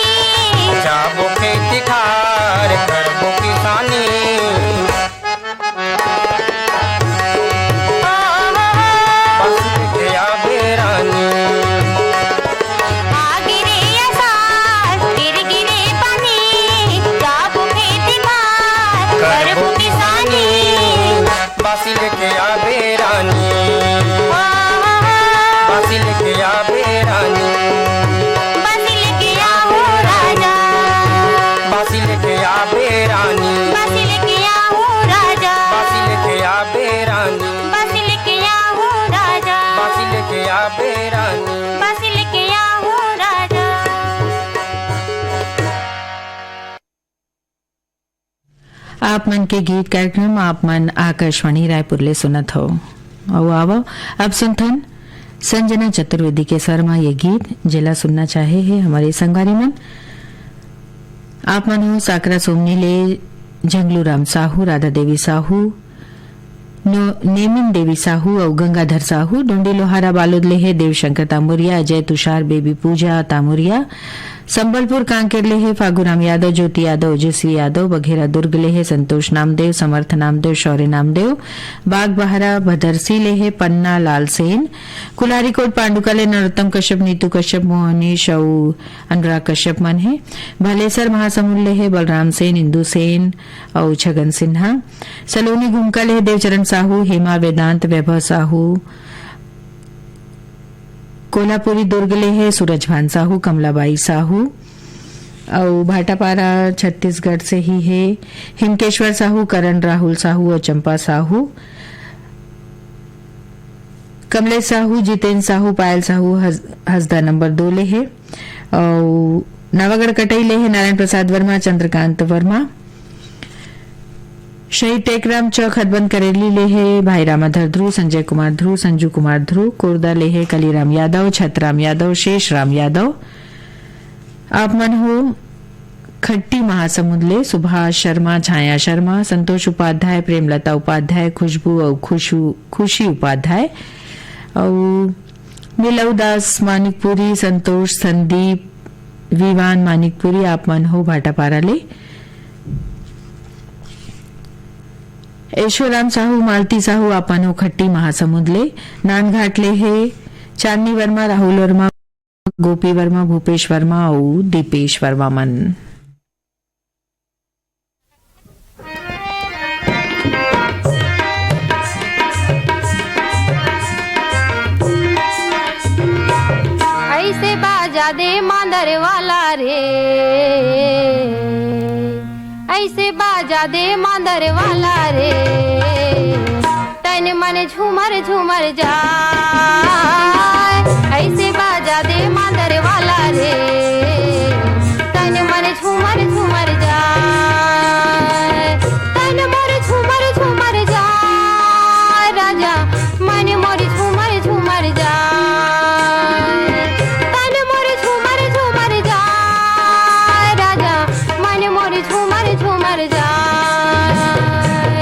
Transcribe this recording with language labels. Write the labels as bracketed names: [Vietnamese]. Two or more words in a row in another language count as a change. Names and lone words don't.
[Chhattisgarhi] जाबो खेती खार करबो किसानी बस लेके आबे रानी गिरे पानी जाबो खेती खार करबो करबो किसानी बासी लेके आबे रानी बासी लेके आबे रानी बस लेके आऊं राजा बासी लेके आबे रानी बस लेके आऊं राजा बासी लेके आबे रानी बस लेके आऊं राजा बासी लेके आबे रानी बस लेके आऊं राजा आप मन के गीत कार्यक्रम आप मन आकाशवाणी रायपुर ले सुनत हो और अब सुनथन संजना चतुर्वेदी के शर्मा ये गीत जिला सुनना चाहे है हमारे संगवारी मन आप मन हो साकरा सोमनी ले जंगलू राम साहू राधा देवी साहू नेमिन देवी साहू और गंगाधर साहू डोंडी लोहारा बालोद ले है देवशंकर तामुरिया अजय तुषार बेबी पूजा तामुरिया संबलपुर कांकेर लेहे फागुराम यादव, ज्योति यादव, ओजस्वी यादव, बघेरा दुर्ग लेहे संतोष नामदेव, समर्थ नामदेव, शौर्य नामदेव, बाग बहारा भदरसी लेहे पन्ना लाल सेन, कुलारीकोट पांडुका ले नरोत्तम कश्यप, नीतू कश्यप, मोहनी शौ, अनुराग कश्यप मन है, भलेसर महासमुंद लेहे बलराम सेन, इंदु सेन और छगन सिन्हा, सलोनी घुमका लेहे देवचरण साहू, हेमा वेदांत, वैभव साहू, कोल्हापुरी दुर्ग ले है सूरज भान साहू, कमलाबाई साहू और भाटापारा छत्तीसगढ़ से ही है हिमकेश्वर साहू, करण राहुल साहू और चंपा साहू, कमलेश साहू, जितेंद्र साहू, पायल साहू हसदा नंबर 2 ले है और नवागढ़ कटई ले है नारायण प्रसाद वर्मा, चंद्रकांत वर्मा, शहीद टेकराम चौक हदबंद करेली ले है भाई रामाधर ध्रुव, संजय कुमार ध्रुव, संजू कुमार ध्रुव, कोरदा ले है कलीराम यादव, छतराम यादव, शेष राम यादव। आप मन हो खट्टी महासमुंद ले सुभाष शर्मा, छाया शर्मा, संतोष उपाध्याय, प्रेमलता उपाध्याय, खुशबू और खुशी उपाध्याय और मिलऊ दास मानिकपुरी, संतोष, संदीप, विवान मानिकपुरी। आप मन हो भाटापारा ले ऐश्वर्याम साहू, मालती साहू, आपनो खट्टी महासमुंद ले नानघाट ले है चांदनी वर्मा, राहुल वर्मा, गोपी वर्मा, भूपेश वर्मा और दीपेश वर्मा मन। ऐसे बाजा दे मांदर वाला रे, ऐसे बाजा दे मांदर वाला रे, तन मन झूमर झूमर जाए। ऐसे बाजा दे मांदर वाला रे, तन मन झूमर झूमर जाए, तन मोर झूमर झूमर जाए, राजा मन मोर झूमर झूमर जाए, तन मोर झूमर झूमर जाए, राजा मन मोर झूमर झूमर जाए।